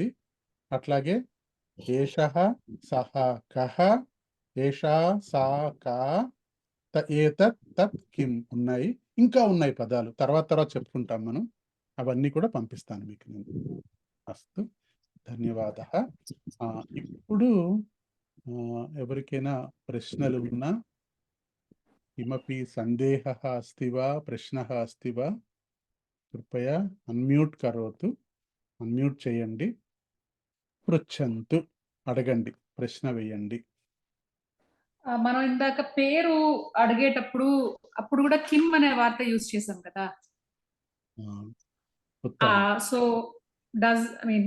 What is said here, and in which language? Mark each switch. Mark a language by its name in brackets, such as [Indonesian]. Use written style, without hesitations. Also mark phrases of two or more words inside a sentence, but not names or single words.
[Sanskrit] అట్లాగే ఏషః సహ కః, ఏషా సా కా, ఏతత్ తత్ కిం ఉన్నాయి. [Telugu] ఇంకా ఉన్నాయి పదాలు, తర్వాత చెప్పుకుంటాం మనం. అవన్నీ కూడా పంపిస్తాను మీకు నేను. [Sanskrit] అస్తు, ధన్యవాదః. [Telugu] ఇప్పుడు ఎవరికైనా ప్రశ్నలు ఉన్నా, [Sanskrit] కిమపి సందేహः अस्ति वा, ప్రశ్నः अस्ति वा, కృపయా అన్మ్యూట్ కరోతు. [Telugu] అన్మ్యూట్ చేయండి. పృచ్ఛంతు, అడగండి, ప్రశ్న వేయండి. మనం ఇందాక పేరు అడిగేటప్పుడు అప్పుడు కూడా కిమ్ అనే వార్త యూజ్ చేసాం కదా. సో డస్ ఐ మీన్